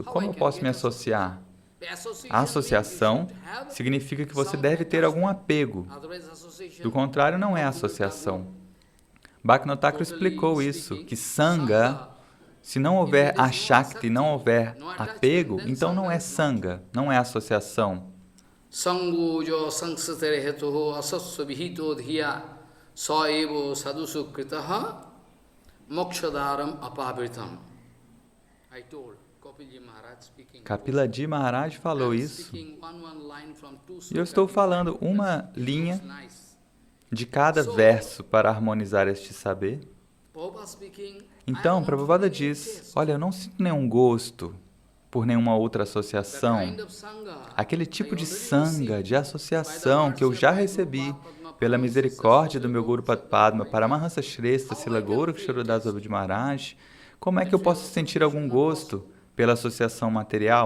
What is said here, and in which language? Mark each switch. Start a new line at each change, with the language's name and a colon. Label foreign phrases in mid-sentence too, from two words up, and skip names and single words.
Portuguese: Como eu posso me associar? A associação significa que você deve ter algum apego. Do contrário, não é associação. Bhaktivinoda Thakur explicou isso, que Sangha, se não houver Ashakti, não houver apego, então não é Sangha, não é associação.
Sanskrit: Sangujo sangsasare hetuho asasya vihito dhiya saevo sadusu kritaha mokshadaram apavritam.
English: I told Kapilji Maharaj speaking.
Portuguese: Kapilji Maharaj falou isso. E eu estou falando uma linha de cada verso para harmonizar este saber. Então, Prabhupada diz, olha, eu não sinto nenhum gosto por nenhuma outra associação. Aquele tipo de sangha, de associação que eu já recebi pela misericórdia do meu Guru Padma, Paramahansa Shrestha Srila Gorakshara Das Babaji Maharaj, como é que eu posso sentir algum gosto pela associação material?